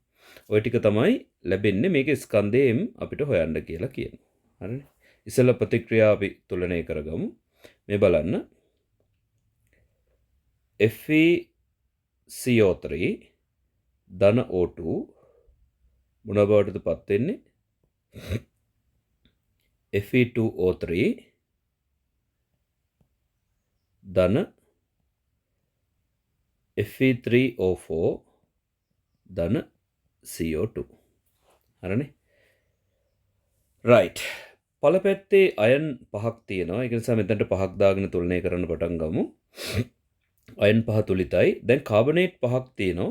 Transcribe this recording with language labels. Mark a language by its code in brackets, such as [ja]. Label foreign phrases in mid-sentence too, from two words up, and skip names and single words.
[si] ওই ටික තමයි ලැබෙන්නේ මේකේ ස්කන්ධයෙන් අපිට හොයන්න කියලා කියනවා. හරිනේ. ඉස්සෙල්ලා ප්‍රතික්‍රියා අපි තුලනය කරගමු. මේ බලන්න FeCO3 ධන O2 මොන බවටද පත් වෙන්නේ? Fe2O3 ධන Fe3O4 ධන CO2. හරිනේ. රයිට්. පළපැත්තේ අයන් 5ක් තියෙනවා. ඒක නිසා මෙතනට 5ක් දාගෙන තුලනය කරන්න පටන් ගමු. අයන් 5 තුලිතයි. දැන් කාබනේට් 5ක් තියෙනවා.